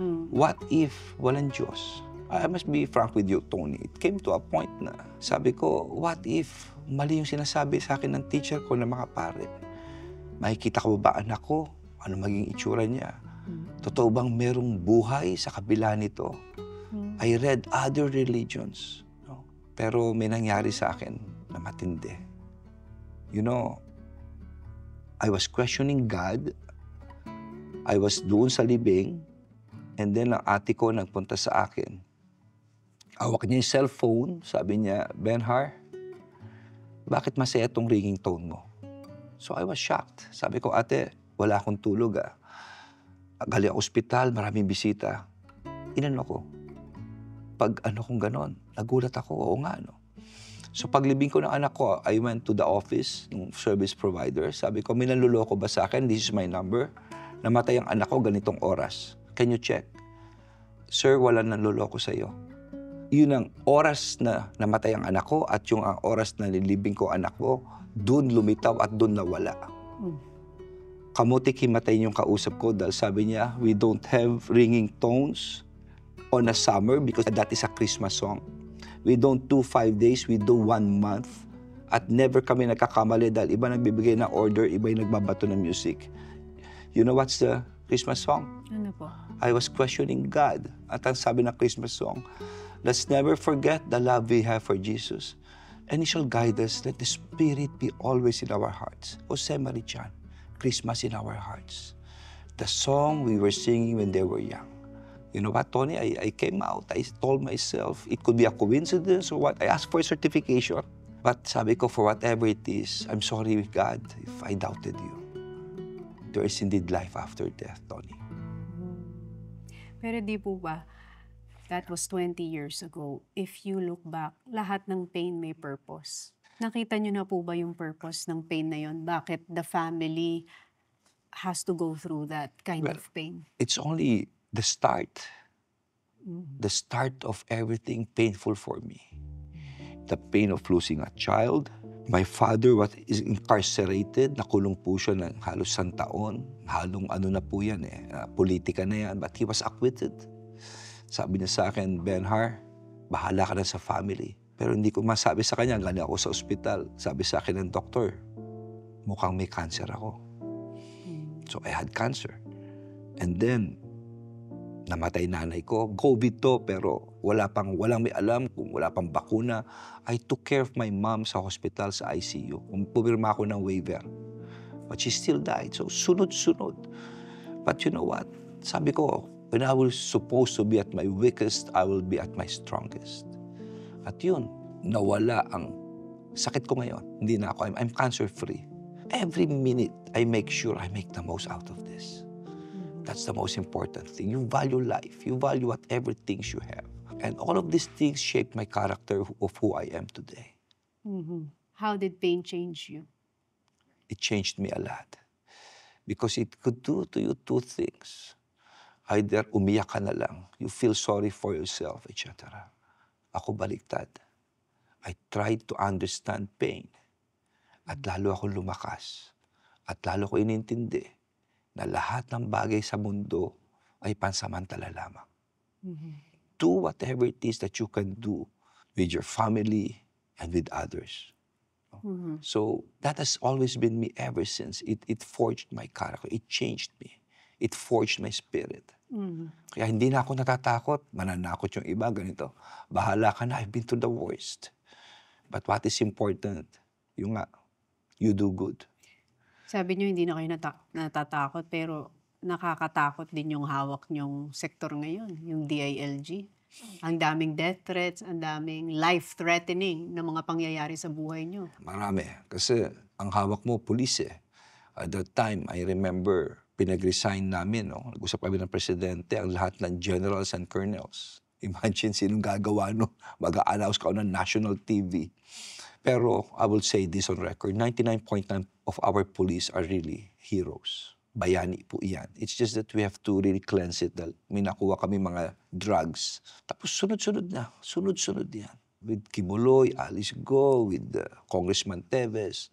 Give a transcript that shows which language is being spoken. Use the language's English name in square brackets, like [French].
[English] What if [Filipino] walang Diyos? [English] I must be frank with you, Tony. It came to a point [Filipino] na sabi ko, [English] what if [Filipino] mali yung sinasabi sa akin ng teacher ko na mga pare? Makikita ko ba anak ko? Ano maging itsura niya? Totoo bang merong buhay sa kabila nito? [English] I read other religions. No? [Filipino] Pero may nangyari sa akin na matindi. [English] You know, I was questioning God. I was [Filipino] doon sa libing. [English] And then [Filipino] ang ate ko nagpunta sa akin. Hawak niya yung cellphone. Sabi niya, Benhar, bakit masaya tong ringing tone mo? [English] So I was shocked. [Filipino] Sabi ko, ate, wala akong tulog ah. Galing ako ospital, maraming bisita. Inano ko. Pag ano kong ganon, nagulat ako, oo nga no. So paglibing ko ng anak ko, [English] I went to the office [Filipino] ng [English] service provider. [Filipino] Sabi ko, may nanluloko ba sa akin? [English] This is my number. [Filipino] Namatay ang anak ko ganitong oras. [English] Can you check? [Filipino] Sir, wala nanluloko sa iyo. Yun ang oras na namatay ang anak ko at yung ang oras na nilibing ko anak ko, doon lumitaw at doon nawala. Kamutik himatay yung kausap ko dahil sabi niya, [English] we don't have ringing tones on a summer because that is a Christmas song. We don't do 5 days, we do 1 month. [Filipino] At never kami nagkakamali dahil iba nagbibigay ng order, iba yung nagbabato ng music. [English] You know what's the Christmas song? [Filipino] ano po? [English] I was questioning God. [Filipino] At ang sabi ng [English] Christmas song, let's never forget the love we have for Jesus. And He shall guide us. Let the Spirit be always in our hearts. Jose Marichan, Christmas in our hearts. The song we were singing when they were young. You know what, Tony? I came out. I told myself it could be a coincidence or what. I asked for a certification. But [Filipino] sabi ko, [English] for whatever it is, I'm sorry, God, if I doubted you. There is indeed life after death, Tony. [Filipino] Pero di po ba, [English] that was 20 years ago. If you look back, [Filipino] lahat ng pain may purpose. Nakita niyo na po ba yung purpose ng pain na yon? [English] Bakit the family has to go through that kind Well, of pain? It's only the start. The start of everything painful for me. The pain of losing a child. My father is incarcerated. [Filipino] Nakulong po siya ng halos 1 taon. Halong ano na po yan politika na yan. [English] But he was acquitted. [Filipino] Sabi niya sa akin, Benhar, bahala ka na sa family. Pero hindi ko masabi sa kanya, galing ako sa ospital. Sabi sa akin ng doktor, mukhang may cancer ako. [English] So I had cancer. And then, [Filipino] namatay nanay ko. COVID to, pero walang may alam kung wala pang bakuna. [English] I took care of my mom sa hospital, sa ICU. [Filipino] Pumirma ako ng waiver. [English] But she still died. So, [Filipino] sunod-sunod. [English] But you know what? [Filipino] Sabi ko, [English] when I was supposed to be at my weakest, I will be at my strongest. [Filipino] At yun, nawala ang sakit ko ngayon. Hindi na ako. [English] I'm cancer-free. Every minute, I make sure I make the most out of this. That's the most important thing. You value life. You value whatever things you have. And all of these things shape my character of who I am today. How did pain change you? It changed me a lot. Because it could do to you 2 things. Either [Filipino] umiyak ka na lang, [English] you feel sorry for yourself, etc. [Filipino] Ako baliktad. [English] I tried to understand pain. [Filipino] At lalo ako lumakas. At lalo ko inintindi na lahat ng bagay sa mundo ay pansamantala lamang. [English] Do whatever it is that you can do with your family and with others. So that has always been me ever since. It forged my character. It changed me. It forged my spirit. [Filipino] Kaya hindi na ako natatakot. Mananakot yung iba, ganito. Bahala ka na, [English] I've been to the worst. But what is important, [Filipino] yung nga, [English] you do good. [Filipino] Sabi niyo hindi na kayo natatakot, pero nakakatakot din yung hawak niyong sektor ngayon, yung DILG. Ang daming death threats, ang daming life-threatening na mga pangyayari sa buhay niyo. Marami. Kasi ang hawak mo, pulis eh. [English] At that time, I remember, [Filipino] pinag-resign namin. No? Nag-usap kami ng presidente, ang lahat ng [English] generals and colonels. [Filipino] Imagine sinong gagawa no? Mag-a-announce ka ng [English] national TV. Pero I will say this on record, 99.9% of our police are really heroes. [Filipino] Bayani po yan. [English] It's just that we have to really cleanse it. [Filipino] Dahil may nakuha kami mga drugs. Tapos sunod-sunod na. Sunod-sunod yan. [English] With Kibuloy, Alice Go, with Congressman Teves.